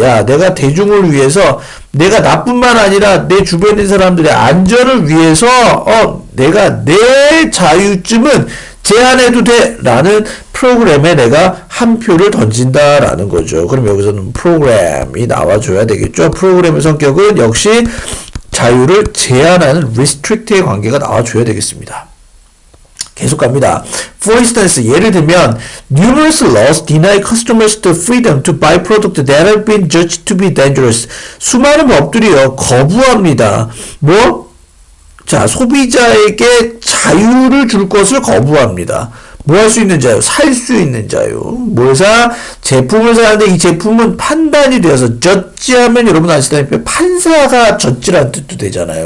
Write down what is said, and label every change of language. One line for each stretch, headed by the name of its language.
Korean: 야, 내가 대중을 위해서, 내가 나뿐만 아니라 내 주변에 있는 사람들의 안전을 위해서, 내가 내 자유쯤은 제한해도 돼. 라는 프로그램에 내가 한 표를 던진다. 라는 거죠. 그럼 여기서는 프로그램이 나와줘야 되겠죠. 프로그램의 성격은 역시 자유를 제한하는 restrict의 관계가 나와줘야 되겠습니다. 계속 갑니다.
English: For instance,
Korean: 예를 들면
English: numerous laws deny customers the freedom to buy products that have been judged to be dangerous.
Korean: 수많은 법들이요 거부합니다. 뭐? 자, 소비자에게 자유를 줄 것을 거부합니다. 뭐 할 수 있는 자유? 살 수 있는 자유. 뭘 사? 제품을 사는데 이 제품은 판단이 되어서 저지하면 여러분 아시다시피 판사가 저지라는 뜻도 되잖아요.